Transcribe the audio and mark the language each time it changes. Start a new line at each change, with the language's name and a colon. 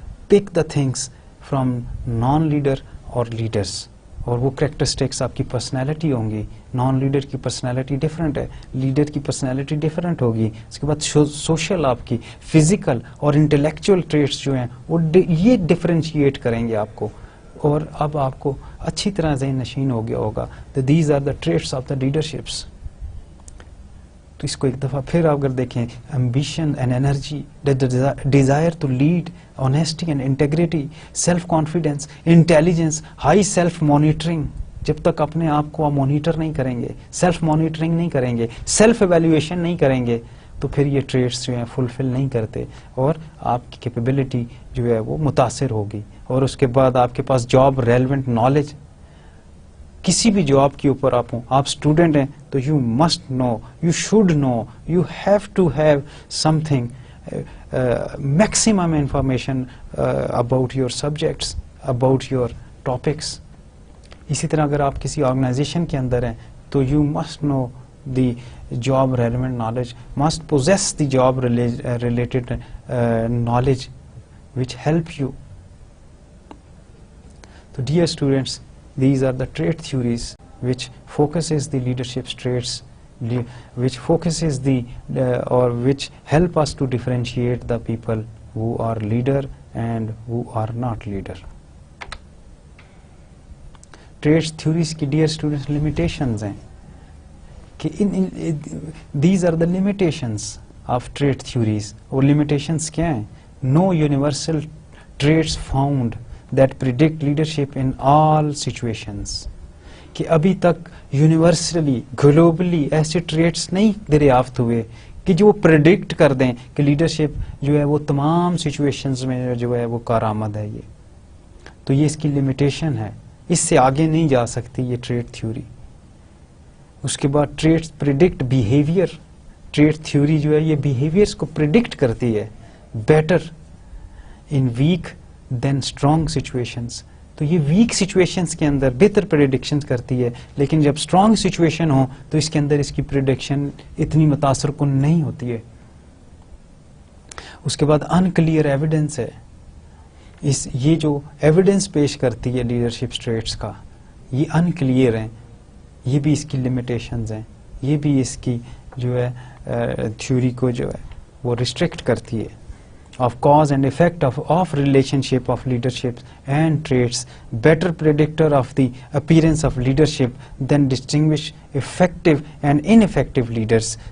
English: Pick the things from non-leader or leaders.
Urdu: اور وہ characteristics آپ کی پرسنالٹی ہوں گی. نان لیڈر کی پرسنالٹی ڈفرینٹ ہے, لیڈر کی پرسنالٹی ڈفرینٹ ہوگی. اس کے بعد سوشل, آپ کی فزیکل اور انٹلیکچوئل ٹریٹس جو ہیں وہ یہ ڈفرینشیٹ کریں گے آپ کو, اور اب آپ کو اچھی طرح ذہن نشین ہو گیا ہوگا.
English: These are the traits of the leaderships.
Urdu: تو اس کو ایک دفعہ پھر اگر دیکھیں,
English: Ambition and energy, desire to lead, honesty and integrity, self confidence, intelligence, high self monitoring.
Urdu: جب تک اپنے آپ کو آپ مانیٹر نہیں کریں گے, سیلف مانیٹرنگ نہیں کریں گے, سیلف ایویلویشن نہیں کریں گے, تو پھر یہ ٹریٹس جو ہیں فلفل نہیں کرتے, اور آپ کی کیپیبلٹی جو ہے وہ متاثر ہوگی. اور اس کے بعد آپ کے پاس
English: Job relevant knowledge.
Urdu: کسی بھی جاب کے اوپر آپ اسٹوڈنٹ ہیں تو
English: You must know, you should know, you have to have something maximum information about your subjects, about your topics.
Urdu: اسی طرح اگر آپ کسی آرگنائزیشن کے اندر ہیں تو
English: You must know the job relevant knowledge, must possess the job related knowledge which help you. So dear students, these are the trait theories which focuses the leadership traits, which focuses the or which help us to differentiate the people who are leader and who are not leader. Traits theories کی dear students limitations
Urdu: ہیں کہ
English: these are the limitations of trait theories. اور limitations
Urdu: کیا ہیں؟
English: No universal traits found that predict leadership in all situations.
Urdu: کہ ابھی تک universally globally ایسے ٹریٹس نہیں دریافت ہوئے کہ جو پریڈکٹ کر دیں کہ لیڈرشپ جو ہے وہ تمام سچویشنز میں جو ہے وہ کارآمد ہے. یہ تو یہ اس کی لمیٹیشن ہے, اس سے آگے نہیں جا سکتی یہ ٹریٹ تھیوری. اس کے بعد traits predict behaviour. Treat theory جو ہے یہ بیہیویئرس کو پریڈکٹ کرتی ہے
English: Better in weak than strong situations.
Urdu: تو یہ ویک سچویشنز کے اندر بہتر پریڈکشن کرتی ہے, لیکن جب اسٹرانگ سچویشن ہو تو اس کے اندر اس کی پریڈکشن اتنی متاثر کن نہیں ہوتی ہے. اس کے بعد انکلیئر ایویڈنس ہے. یہ جو ایویڈنس پیش کرتی ہے لیڈرشپ ٹریٹس کا, یہ انکلیئر ہیں. یہ بھی اس کی لمیٹیشنز ہیں, یہ بھی اس کی جو ہے تھیوری کو جو ہے وہ ریسٹرکٹ کرتی ہے.
English: of cause and effect of relationship of leadership and traits, better predictor of the appearance of leadership than distinguish effective and ineffective leaders.